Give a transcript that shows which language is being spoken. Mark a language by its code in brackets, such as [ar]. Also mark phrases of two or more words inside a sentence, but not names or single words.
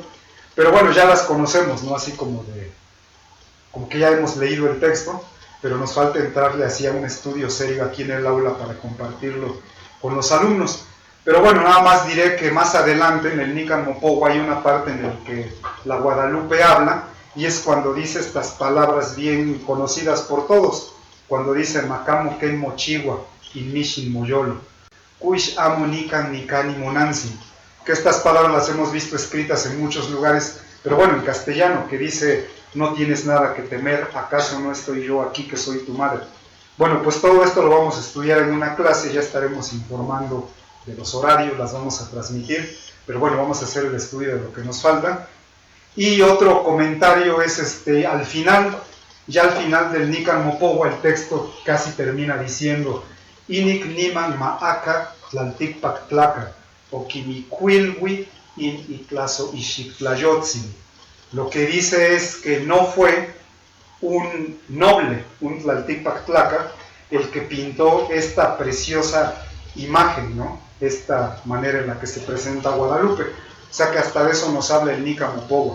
[es] Pero bueno, ya las conocemos, ¿no? Así como que ya hemos leído el texto, pero nos falta entrarle así a un estudio serio aquí en el aula para compartirlo con los alumnos. Pero bueno, nada más diré que más adelante en el Nican Mopohua hay una parte en la que la Guadalupe habla, y es cuando dice estas palabras bien conocidas por todos, cuando dice [nah] Macamo Ken Mochiwa Inmishin Moyolo, Kuish Amo Nican Nikani Monansi, [es] que estas palabras las hemos visto escritas en muchos lugares, pero bueno, en castellano, que dice: no tienes nada que temer, ¿acaso no estoy yo aquí que soy tu madre? Bueno, pues todo esto lo vamos a estudiar en una clase, ya estaremos informando de los horarios, las vamos a transmitir, pero bueno, vamos a hacer el estudio de lo que nos falta. Y otro comentario es al final, ya al final del Nican Mopohua, el texto casi termina diciendo: [nah] Inik niman ma'aka tlaltikpak tlaka, o kimicuilwi in itlazo ixictlayotzin. [es] Lo que dice es que no fue un noble, un [nah] Tlaltikpak Tlaca, [es] el que pintó esta preciosa imagen, ¿no? Esta manera en la que se presenta Guadalupe. O sea que hasta de eso nos habla el Nican Mopohua.